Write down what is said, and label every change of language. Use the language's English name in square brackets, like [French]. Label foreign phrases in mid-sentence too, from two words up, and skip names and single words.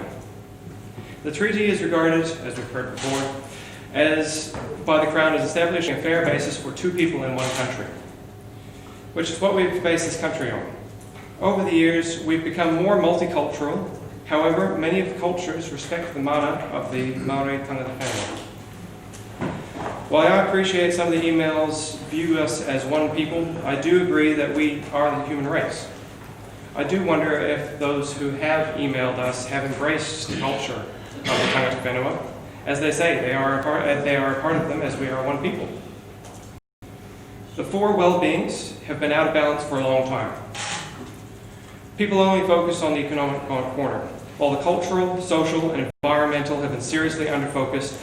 [English] The treaty is regarded, as we've heard before, by the Crown as establishing a fair basis for 2 people in one country, which is what we've based this country on. Over the years, we've become more multicultural. However, many of the cultures respect the mana of the Māori [Māori] tangata whenua. [English] While I appreciate some of the emails view us as one people, I do agree that we are the human race. I do wonder if those who have emailed us have embraced the culture of the [Māori] tangata whenua. [English] As they say, they are a part of them as we are one people. The 4 well-beings have been out of balance for a long time. People only focus on the economic corner, while the cultural, social, and environmental have been seriously underfocused.